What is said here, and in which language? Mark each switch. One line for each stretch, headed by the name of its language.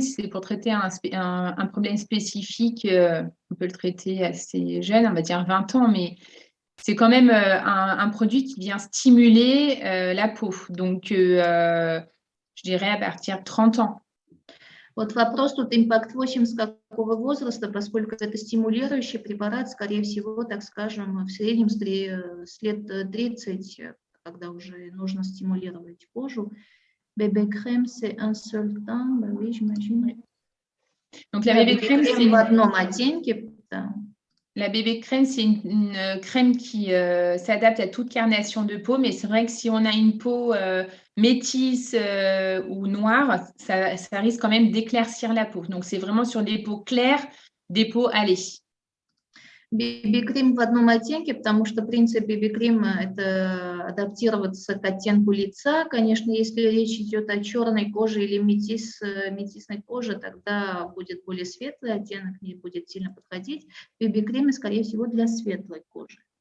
French: Si c'est pour traiter un problème spécifique, on peut le traiter assez jeune, on va dire 20 ans, mais c'est quand même un produit qui vient stimuler la peau. Donc, je dirais à partir de 30 ans.
Russian: Вот вопрос тут Impact 8 с какого возраста, поскольку это стимулирующий препарат, скорее всего, так скажем, в среднем с лет 30, когда уже нужно стимулировать кожу.
French: Bébé crème, c'est un seul temps, bah oui, j'imagine. Donc, la bébé crème, c'est
Russian: в одном оттенке, да.
French: La bébé crème, c'est une crème qui s'adapte à toute carnation de peau, mais c'est vrai que si on a une peau métisse ou noire, ça risque quand même d'éclaircir la peau. Donc, c'est vraiment sur des peaux claires, des peaux hâlées.
Russian: BB-крем в одном оттенке, потому что принцип BB-крема – это адаптироваться к оттенку лица. Конечно, если речь идет о черной коже или метисной коже, тогда будет более светлый оттенок, не будет сильно подходить. BB-крем, скорее всего, для светлой кожи.